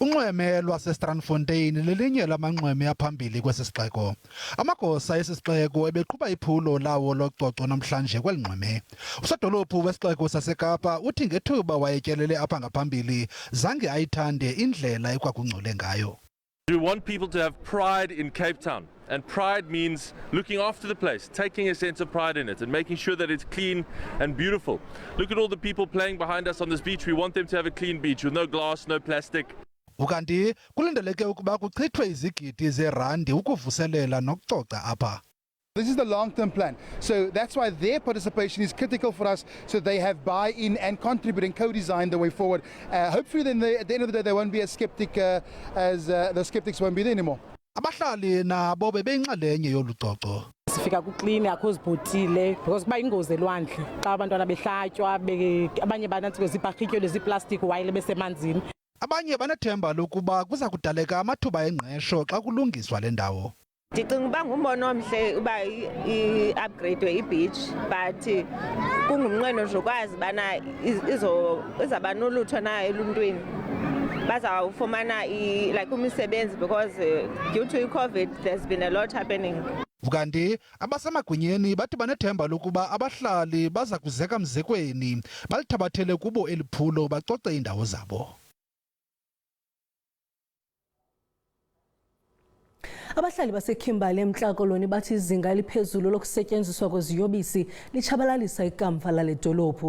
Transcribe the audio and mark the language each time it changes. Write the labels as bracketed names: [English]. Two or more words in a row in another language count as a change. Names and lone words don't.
[Xhosa] Unxweme lwaseStrandfontein lelinye lamanxweme aphambili kwesisixeko. Amagosa esisixeko ebeqhuba iphulo lawo lococo namhlanje kwelinxweme. Usadolophu wesixeko saseKapa uthi ngethuba wayetyelele apha ngaphambili zange ayithande indlela ekwakungcole ngayo. [English] We want people to have pride in Cape Town. And pride means looking after the place, taking a sense of pride in it and making sure that it's clean and beautiful. Look at all the people playing behind us on this beach. We want them to have a clean beach with no glass, no plastic. [Xhosa] Ukanti kulindeleke ukuba kuchithwe izigidi zerandi ukuvuselela nokucoca apha. [English] This is the long-term plan. So that's why their participation is critical for us, so they have buy-in and contribute and co-design the way forward. Hopefully then at the end of the day there won't be a skeptic as the skeptics won't be there anymore. [Xhosa] Abahlali nabo bebeyinxalenye yolucoco. Sifika kuklini akho zibhotile because kuba ingozi elwandle xa abantwana behlatywa abanye banathi kwezibharhityo leziplastic while besemanzini. Abanye banethemba lokuba kuza kudaleka amathuba engqesho xa kulungiswa le ndawo. Ndicinga uba ngumbono omhle uba i-upgrade i-beach but kungumnqweno nje ukwazi bana izaba nolutho na eluntwini. [English] Bazawufumana like umsebenzi because due to COVID there's been a lot happening. [Xhosa] Ukanti abasemagunyeni bathi banethemba lokuba abahlali baza kuzeka mzekweni balithabathele kubo eliphulo bacoce indawo zabo. Abahlali baseKimberley eMntla-Koloni bathi izinga eliphezulu lokusetyenziswa kweziyobisi litshabalalisa ikamva lale dolophu.